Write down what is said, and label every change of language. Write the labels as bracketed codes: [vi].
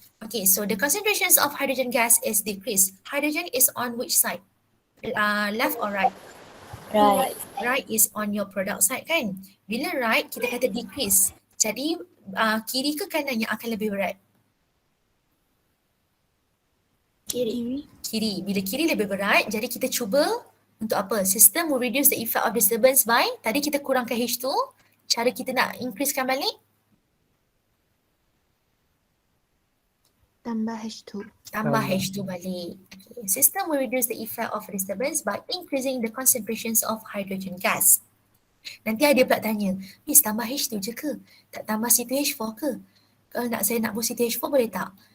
[en] Okay, so the concentrations of hydrogen gas is decreased. Hydrogen is on which side? Left or right? Right. Right is on your product side kan? [ms] Bila right, kita kata decrease. Jadi kiri ke kanan yang akan lebih berat? Kiri. Kiri. Bila kiri lebih berat, jadi kita cuba untuk apa? [en] System will reduce the effect of disturbance by, [ms] tadi kita kurangkan H2, cara kita nak increasekan balik? Tambah H2. Tambah H2 balik. Okay. [en] System will reduce the effect of disturbance by increasing the concentrations of hydrogen gas. [ms] Nanti ada pula tanya, Miss tambah H2 je ke? Tak tambah C2H4 ke? Kalau saya nak buat C2H4 boleh tak?